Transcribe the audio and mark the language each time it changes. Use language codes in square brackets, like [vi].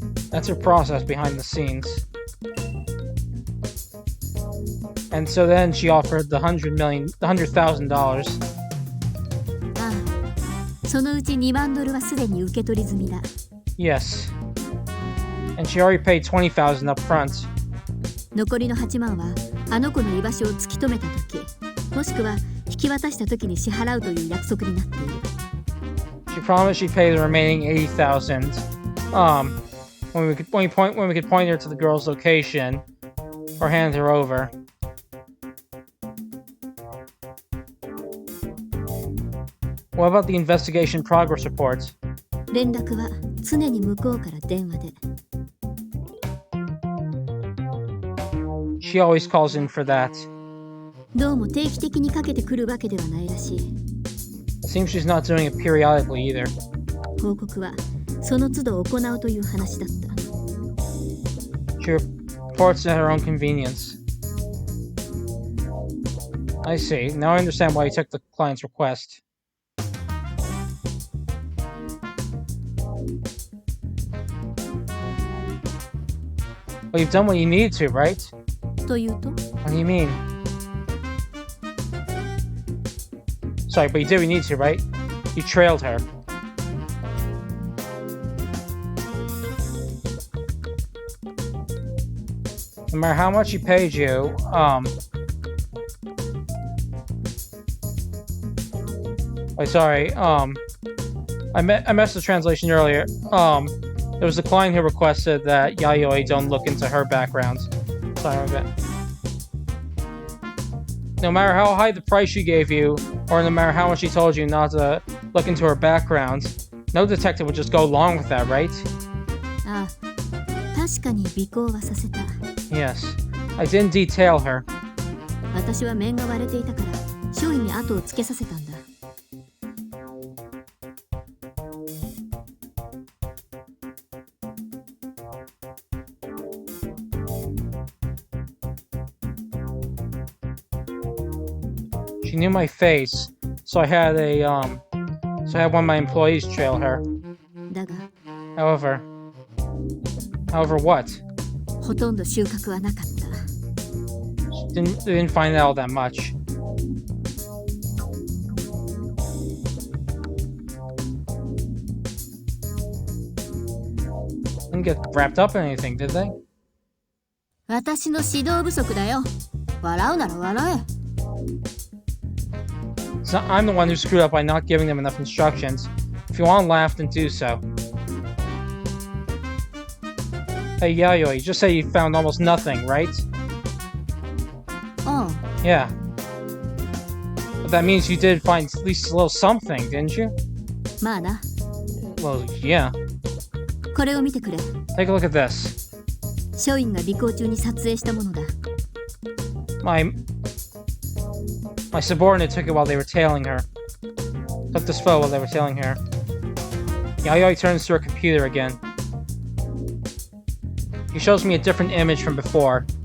[en] That's her process behind the scenes. And so then she offered the $100,000. [ja] ああ、そのうち2万ドルはすでに受け取り済みだ。 [en] Yes. And she already paid $20,000 up front. [ja] 残りの8万はあの子の居場所を突き止めた時、もしくは引き渡した時に支払うという約束になっている。 [en] She promised she'd pay the remaining $80,000. When we could point her to the girl's location or hand her over. What about the investigation progress report? [ja] 連絡は常に向こうから電話で。 [en] She always calls in for that. [ja] どうも定期的にかけてくるわけではないらしい。 [en] Seems she's not doing it periodically either. [ja] 報告はその都度行うという話だった。 [en] She reports at her own convenience. I see. Now I understand why you took the client's request. Well, you've done what you need to, right? [ja] というと [en] What do you mean? Sorry, but you did what you need to, right? You trailed her. No matter how much she paid you, Wait, sorry, I messed the translation earlier. There was a client who requested that Yayoi don't look into her background. Sorry about that. No matter how high the price she gave you, or no matter how much she told you not to look into her background, no detective would just go along with that, right? [ja] ああ、確かに尾行はさせた。 [en] Yes. I didn't detail her. [ja] 私は面が割れていたから周囲に後をつけさせたんだ。 [en] She knew my face, so I had one of my employees trail her. [ja] だが [en] However what? [ja] ほとんど収穫はなかった。 [en] They didn't find out that much. Didn't get wrapped up in anything, did they? [ja] 私の指導不足だよ。笑うなら笑え。 [en] So I'm the one who screwed up by not giving them enough instructions. If you want to laugh, then do so. Hey Yayoi, you just say you found almost nothing, right? [ja] ああ、 [en] Yeah. But that means you did find at least a little something, didn't you? [ja] まあな。 [en] Well, yeah. [ja] これを見てくれ。 [en] Take a look at this. [ja] 署員が尾行中に撮影したものだ。 [en] My subordinate took it while they were tailing her. Took this photo while they were tailing her. Yayoi turns to her computer again. He shows me a different image from before.